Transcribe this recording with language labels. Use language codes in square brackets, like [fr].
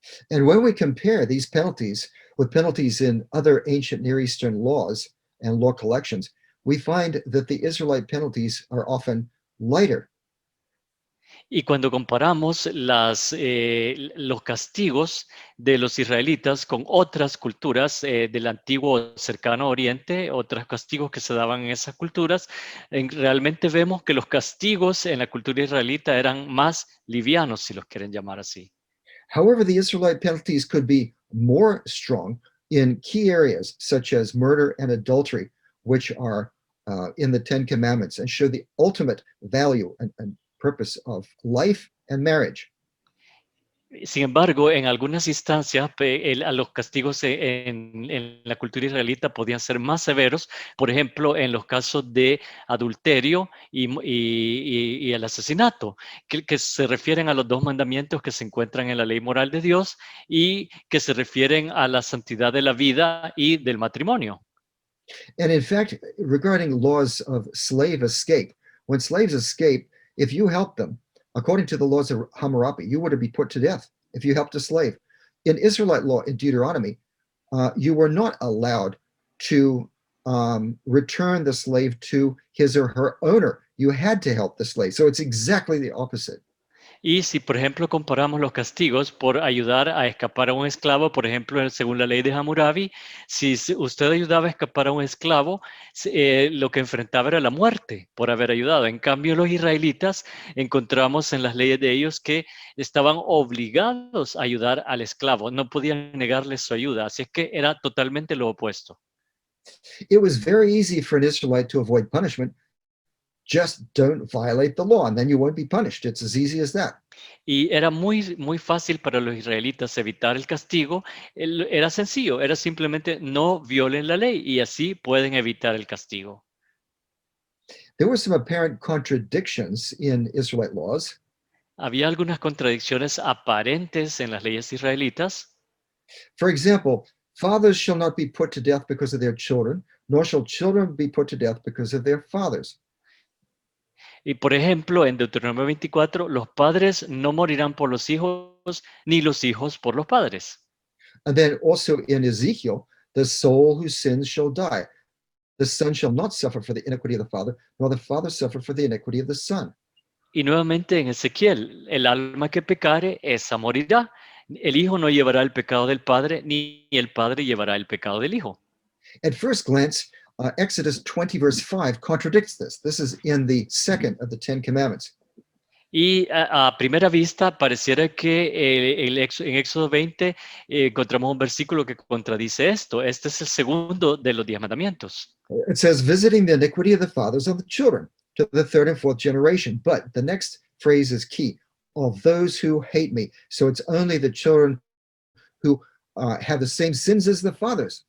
[en] And when we compare these penalties with penalties in other ancient Near Eastern laws and law collections, we find that the Israelite penalties are often lighter. [es] Y cuando comparamos los castigos de los israelitas con otras culturas del antiguo cercano oriente, otros castigos que se daban en esas culturas, realmente vemos que los castigos en la cultura israelita eran más livianos, si los quieren llamar así. [en] However, the Israelite penalties could be more strong in key areas such as murder and adultery, which are in the Ten Commandments and show the ultimate value and purpose of life and marriage. [es] Sin embargo, en algunas instancias, los castigos en la cultura israelita podían ser más severos, por ejemplo, en los casos de adulterio y el asesinato, que se refieren a los dos mandamientos que se encuentran en la ley moral de Dios y que se refieren a la santidad de la vida y del matrimonio. [en] And in fact, regarding laws of slave escape, when slaves escape, if you help them, according to the laws of Hammurabi, you were to be put to death if you helped a slave. In Israelite law in Deuteronomy, you were not allowed to return the slave to his or her owner. You had to help the slave. So it's exactly the opposite. [es] Y si, por ejemplo, comparamos los castigos por ayudar a escapar a un esclavo, por ejemplo, según la ley de Hammurabi, si usted ayudaba a escapar a un esclavo, lo que enfrentaba era la muerte por haber ayudado. En cambio, los israelitas encontramos en las leyes de ellos que estaban obligados a ayudar al esclavo, no podían negarle su ayuda, así es que era totalmente lo opuesto. [en] It was very easy for an Israelite to avoid punishment. Just don't violate the law and then you won't be punished. It's as easy as that. [es] Y era muy, muy fácil para los israelitas evitar el castigo. Era sencillo, era simplemente no violen la ley y así pueden evitar el castigo. [en] There were some apparent contradictions in Israelite laws. [es] Había algunas contradicciones aparentes en las leyes israelitas. [en] For example, fathers shall not be put to death because of their children, nor shall children be put to death because of their fathers. [es] Y por ejemplo, en Deuteronomio 24, los padres no morirán por los hijos, ni los hijos por los padres. [en] And then also in Ezekiel, the soul who sins shall die. The son shall not suffer for the iniquity of the father, nor the father suffer for the iniquity of the son. [es] Y nuevamente en Ezequiel, el alma que pecare, esa morirá. El hijo no llevará el pecado del padre, ni el padre llevará el pecado del hijo. [en] At first glance, Exodus 20, verse 5 contradicts this. This is in the second of the Ten Commandments. [es] Y a primera vista pareciera que en Éxodo 20 encontramos un versículo que contradice esto. Este es el segundo de los 10 mandamientos. [en] It says, visiting the iniquity of the fathers on the children to the third and fourth generation. But the next phrase is key, of those who hate me. So it's only the children who have the same sins as the fathers.